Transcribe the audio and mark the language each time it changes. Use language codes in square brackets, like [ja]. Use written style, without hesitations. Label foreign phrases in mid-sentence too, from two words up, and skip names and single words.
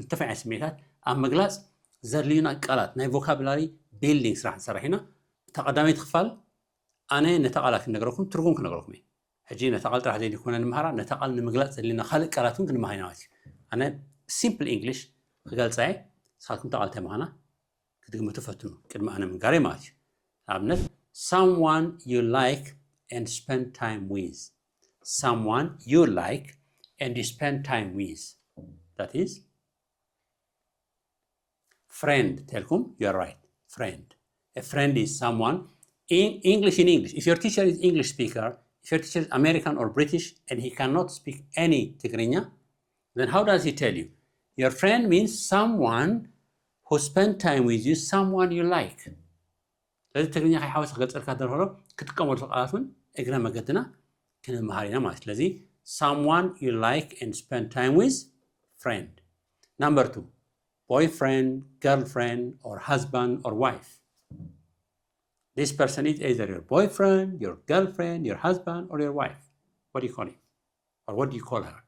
[ti] ዝተፈላለዩ ስምዒታት ኣብ ምግላፅ ዘድልዩና ቃላት ናይ ቮካቡላሪ ቢልዲንግ ስራሕ ንሰርሕ ኢና። ተቐዳሚት ክፋል ኣነ ነታ ቃላት ክነግረኩም ትርጉም ክነግረኩም እየ። ሕጂ ነታ ቃል ጥራሕ ዘይኮነ ንምሃራ ነታ ቃል ንምግላፅ ዘድልዩና ካልእ ቃላት እውን ክንመሃር ኢና ማለት እዩ። ኣነ [en] simple English [ti] ክገልፃ እየ ንስኻትኩም ተቃል ተምሃና ክትግምቱ ፈትኑ ቅድሚ ኣነ ምንጋረይ ማለት እዩ። ንኣብነት [en] someone you like and spend time with. Someone you like and you spend time with. That is friend. Telkom, you are right. Friend. A friend is someone in English. If your teacher is English speaker, if your teacher is American or British and he cannot speak any Tigrinya, then how does he tell you? Your friend means someone who spend time with you, someone you like. [ti] ስለዚ ትግርኛ ከይሓወስ ክገልፀልካ ደርሆ ክትጥቀመሉ ቃላትን እግረ መገድና ክንመሃር ኢና ማለት ስለዚ [en] someone you like and spend time with, friend. Number 2, boyfriend, girlfriend, or husband or wife. This person is either your boyfriend, your girlfriend, your husband, or your wife. What do you call him? Or what do you call her?